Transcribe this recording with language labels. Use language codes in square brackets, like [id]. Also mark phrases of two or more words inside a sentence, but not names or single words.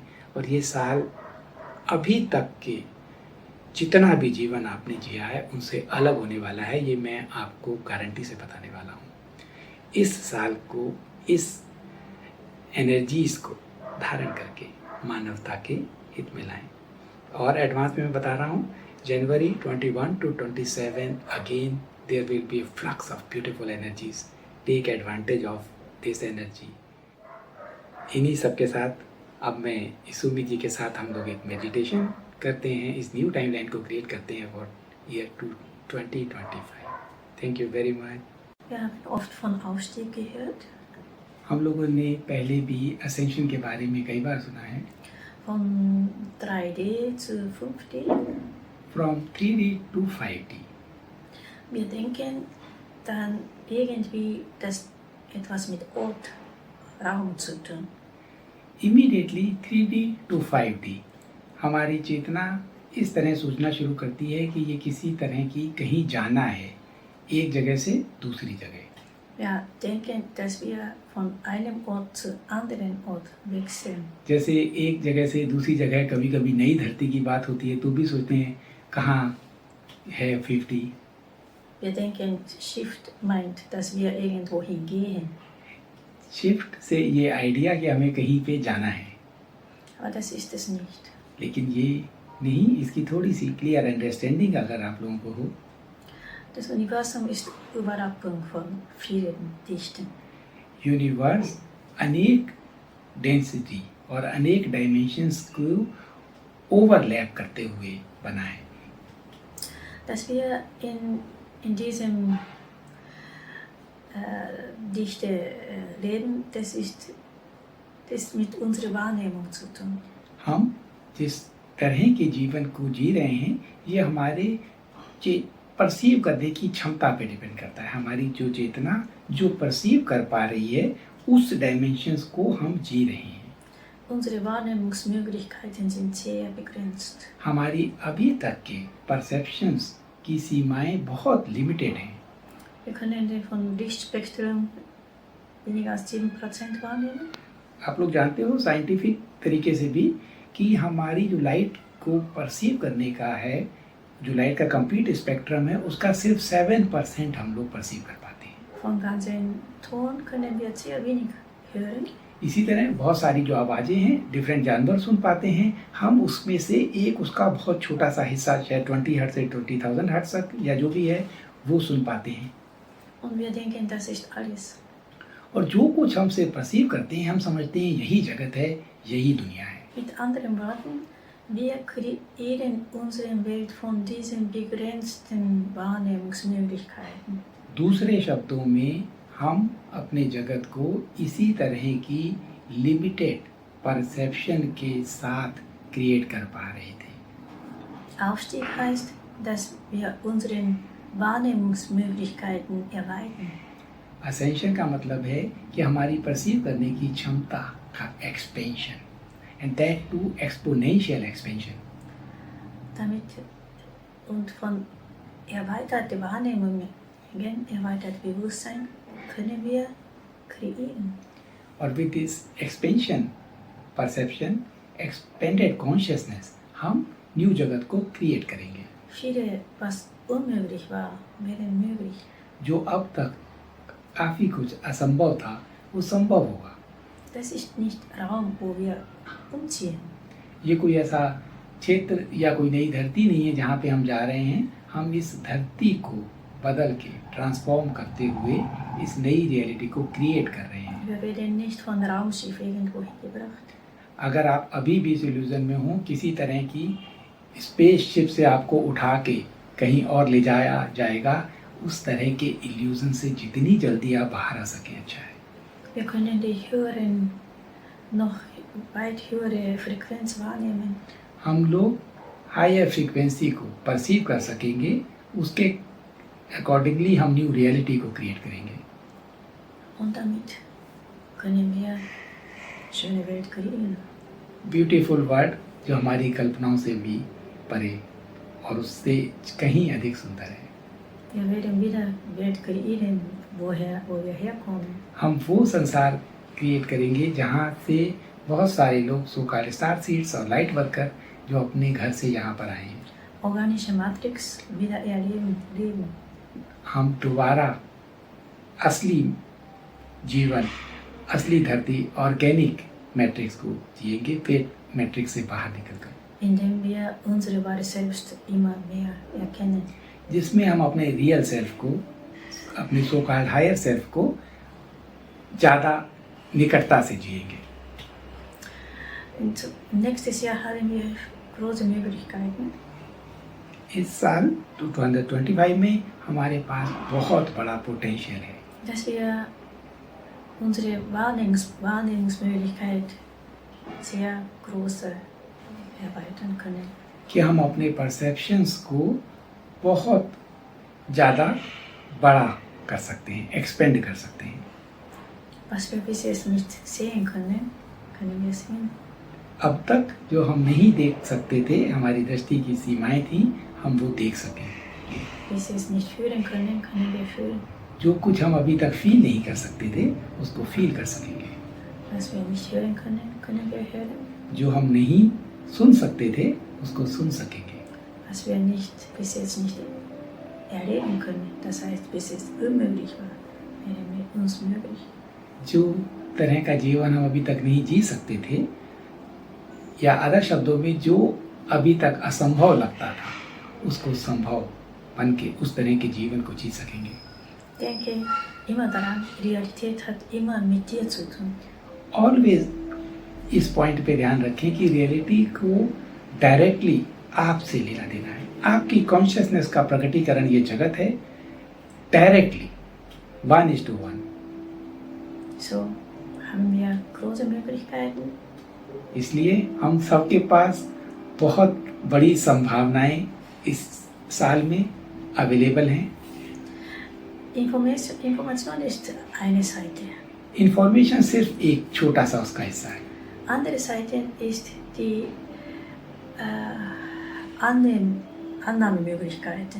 [hi] और ये साल अभी तक के जितना भी जीवन आपने जिया है उनसे अलग होने वाला है, ये मैं आपको गारंटी से बताने वाला हूँ। इस साल को, इस एनर्जीज़ को धारण करके मानवता के हित में लाएं। और एडवांस में मैं बता रहा हूँ, जनवरी [en] 21 to 27 again there will be a flux of beautiful energies. take advantage of this energy. [hi] इन्हीं सब के साथ अब मैं इसुमी जी के साथ हम लोग एक मेडिटेशन करते हैं, इस [en] new timeline [hi] को क्रिएट करते हैं [en] for year 2025. thank you very much. [de] Wir haben oft von Aufstieg gehört, [hi] हम लोगों ने पहले भी असेंशन के बारे में कई बार सुना है। [de] von 3D zu 5D. [en] from 3D to 5D. [de] Wir denken dann irgendwie, dass etwas mit Ort, Raum zu tun. [hi] इमीडिएटली 3D to 5D हमारी चेतना इस तरह सोचना शुरू करती है कि ये किसी तरह की कहीं जाना है, एक जगह से दूसरी जगह। [de] Wir denken, dass wir von einem Ort zu anderen Ort wechseln. [hi] जैसे एक जगह से दूसरी जगह कभी कभी नई धरती की बात होती है तो भी सोचते हैं कहाँ है 50। [de] Wir denken, Shift meint, dass wir irgendwo hingehen. [hi] शिफ्ट से ये आइडिया कि हमें कहीं पे जाना है, [de] Aber das ist es nicht. [hi] लेकिन ये नहीं, इसकी थोड़ी सी [en] clear understanding [hi] अगर आप लोगों को हो। [de] Das Universum ist Überlappung von vielen Dichten. [hi] यूनिवर्स अनेक डेंसिटी और अनेक डायमेंशंस को ओवरलैप करते हुए बना है। [de] Dass wir in diesem Dichte leben, das mit unserer Wahrnehmung zu tun. [hi] हम जिस तरह के जीवन को जी रहे हैं ये हमारे परसीव करने की क्षमता पे डिपेंड करता है। हमारी जो चेतना जो परसीव कर पा रही है उस डायमेंशंस को हम जी रहे हैं। [de] Unsere Wahrnehmungsmöglichkeiten sind sehr begrenzt. [hi] हमारी अभी तक के परसेप्शंस की सीमाएं बहुत लिमिटेड हैं। [de] Wir können von Lichtspektrum weniger als 7% wahrnehmen. [hi] आप लोग जानते हो साइंटिफिक तरीके से भी कि हमारी जो लाइट को परसीव करने का है, जो लाइट का [en] complete spectrum [hi] है उसका सिर्फ 7% हम लोग परसीव कर पाते हैं। [de] Von ganzen Ton können wir sehr wenig hören. [hi] इसी तरह बहुत सारी जो आवाज़ें हैं डिफरेंट जानवर सुन पाते हैं, हम उसमें से एक उसका बहुत छोटा सा हिस्सा शायद 20 हर्ट्ज से 20,000 हर्ट्ज तक या जो भी है वो सुन पाते हैं। [de] Und wir denken, das ist alles. [hi] और जो कुछ हमसे परसीव करते हैं हम समझते हैं यही जगत है, यही दुनिया है। [de] Mit anderen Worten, wir kreieren unsere Welt von diesen begrenzten Wahrnehmungsmöglichkeiten. [hi] दूसरे शब्दों में हम अपने जगत को इसी तरह की लिमिटेड परसेप्शन के साथ क्रिएट कर पा रहे थे। [de] Aufstieg heißt, dass wir unsere Wahrnehmungsmöglichkeiten erweitern. [hi] असेंशन का मतलब है कि हमारी परसीव करने की क्षमता का एक्सपेंशन, [en] and that too exponential expansion. [de] Damit und von erweiterter Wahrnehmung, erweitert Bewusstsein, können wir kreieren. [hi] और [en] with this expansion perception, expanded consciousness, [hi] हम न्यू जगत को क्रिएट करेंगे। [de] Viele, was unmöglich war, werden möglich. [hi] जो अब तक काफ़ी कुछ असंभव था वो संभव होगा। [de] Das ist nicht Raum, wo wir umziehen. [hi] ये कोई ऐसा क्षेत्र या कोई नई धरती नहीं है जहाँ पे हम जा रहे हैं। हम इस धरती को बदल के ट्रांसफॉर्म करते हुए इस नई रियलिटी को क्रिएट कर रहे हैं। [de] Wir werden nicht von Raumschiff irgendwo hingebracht. [hi] अगर आप अभी भी इस इल्यूजन में हो, किसी तरह की स्पेसशिप से आपको उठा के कहीं और ले जाया जाएगा, उस तरह के इल्यूजन से जितनी जल्दी आप बाहर आ सकें अच्छा है। [de] Wir können die höheren, noch weit höhere Frequenz wahrnehmen. [hi] हम लोग [en] higher frequency [hi] को परसीव कर सकेंगे, उसके अकॉर्डिंगली हम [en] new reality [hi] को क्रिएट करेंगे। [de] Und damit können wir schöne Welt kreieren. [en] beautiful word [hi] जो हमारी कल्पनाओं से भी परे और उससे कहीं अधिक सुंदर है। [de] Wir werden wieder Welt kreieren, wo wir herkommen. [hi] हम वो संसार क्रिएट करेंगे जहाँ से बहुत सारे लोग [en] so called star seeds [hi] और [en] light worker [hi] जो अपने घर से यहाँ पर आए हैं, [de] Organische Matrix wieder erleben, leben. [hi] हम दोबारा असली जीवन, असली धरती, [en] organic matrix [hi] को जिएंगे, फिर मैट्रिक्स से बाहर निकलकर, [de] Indem wir unsere wahre Selbst immer mehr erkennen. [hi] जिसमें हम अपने [en] real self [hi] को, अपने [en] so called higher self [hi] को ज़्यादा निकटता से जिएंगे। [de] Und nächstes Jahr haben wir große Möglichkeiten. [hi] इस साल 2025 में हमारे पास बहुत बड़ा पोटेंशियल है [de] Dass wir unsere Wahrnehmungsmöglichkeit sehr groß erweitern können. [hi] कि हम अपने परसेप्शंस को बहुत ज़्यादा बड़ा कर सकते हैं, एक्सपेंड कर सकते हैं। [de] Was wir bis jetzt nicht sehen können, können wir sehen. [hi] अब तक जो हम नहीं देख सकते थे, हमारी दृष्टि की सीमाएं थी, हम वो देख सकें। [de] Bis wir es nicht fühlen können, können wir fühlen. [hi] जो कुछ हम अभी तक फील नहीं कर सकते थे उसको फील कर सकेंगे। [de] Was wir nicht hören können, können wir hören. [hi] जो हम नहीं सुन सकते थे उसको सुन सकेंगे। [de] Was wir bis jetzt nicht erleben können, das heißt bis jetzt unmöglich war, wäre mit uns möglich. [hi] जो तरह का जीवन हम अभी तक नहीं जी सकते थे, या अदर शब्दों में जो अभी तक असंभव लगता था, उसको संभव बन के उस तरह के जीवन को जी सकेंगे। [de] Denke immer daran, Realität hat immer mit dir zu tun. [hi] ऑलवेज इस पॉइंट पे ध्यान रखें कि रियलिटी को डायरेक्टली आपसे लेना देना है। आपकी कॉन्शियसनेस का प्रकटीकरण ये जगत है, डायरेक्टली 1:1। [de] So haben wir große Möglichkeiten. [hi] इसलिए हम सबके पास बहुत बड़ी संभावनाएं इस साल में अवेलेबल हैं। [de] Information ist eine Seite. [hi] इंफॉर्मेशन सिर्फ एक छोटा सा उसका हिस्सा है। [de] Andere Seite ist die Annahmemöglichkeiten.